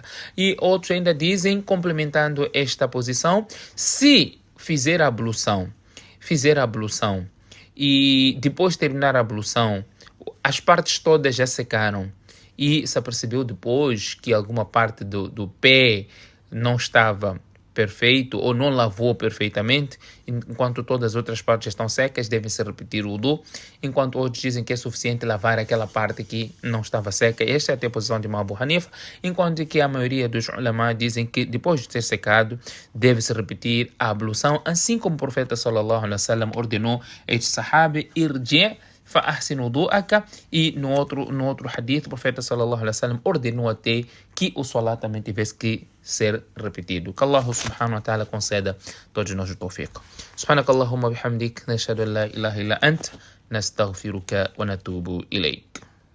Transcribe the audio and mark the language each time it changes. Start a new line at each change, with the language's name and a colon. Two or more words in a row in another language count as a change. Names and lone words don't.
Portuguese: E outros ainda dizem, complementando esta posição, se fizer a ablução e depois de terminar a ablução, as partes todas já secaram e se apercebeu depois que alguma parte do pé não estava perfeito ou não lavou perfeitamente, enquanto todas as outras partes estão secas, deve-se repetir o wudu, enquanto outros dizem que é suficiente lavar aquela parte que não estava seca. Esta é até a posição de Imam Abu Hanifa, enquanto que a maioria dos ulama dizem que depois de ter secado, deve-se repetir a ablução, assim como o profeta
Arabic: صلى الله عليه وسلم
Portuguese: ordenou este sahabi,
Arabic: irji' فأحسن وضوءك,
Portuguese: e no outro hadith o profeta
Arabic: صلى الله عليه وسلم
Portuguese: ordenou até que o salat também tivesse que ser repetido. Que Allah
Arabic: سبحانه وتعالى
Portuguese: conceda todos nós o tawfiq.
Arabic: سبحانك اللهم بحمدك، نشهد أن لا إله إلا أنت، نستغفرك ونتوب إليك.